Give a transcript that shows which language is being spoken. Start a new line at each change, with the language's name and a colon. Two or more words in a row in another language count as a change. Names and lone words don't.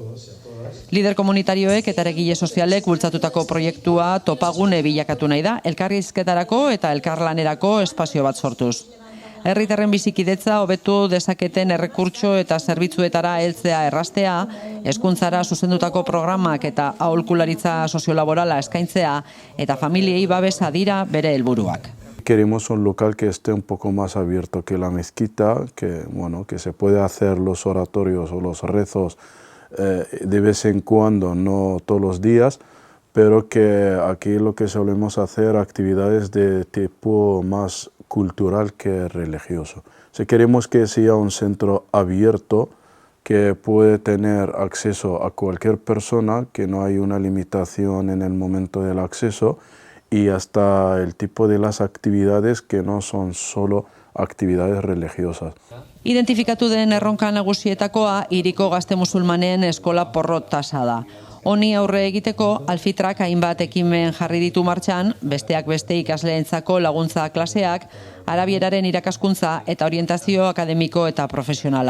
Basque: Lider komunitarioek eta eragile sozialek bultzatutako proiektua topagune bilakatu nahi da, elkarrizketarako eta elkarlanerako espazio bat sortuz. Herritarren bizikidetza hobetu dezaketen errekurtso eta zerbitzuetara heltzea erraztea, hezkuntzara zuzendutako programak eta aholkularitza soziolaborala eskaintzea eta familiei babesa dira bere helburuak.
Spanish: Queremos un local que esté un poco más abierto que la mezquita, que se puede hacer los oratorios o los rezos de vez en cuando, no todos los días, pero que aquí lo que solemos hacer actividades de tipo más cultural que religioso. Si queremos que sea un centro abierto, que puede tener acceso a cualquier persona, que no hay una limitación en el momento del acceso, y hasta el tipo de las actividades que no son solo actividades religiosas.
Basque: Identifikatu den erronka nagusietakoa hiriko gazte musulmanen eskola porrot tasa da. Honi aurre egiteko, Alfitrak hainbat ekimen jarri ditu martxan, besteak beste ikasleentzako laguntza klaseak, arabieraren irakaskuntza eta orientazio akademiko eta profesionala.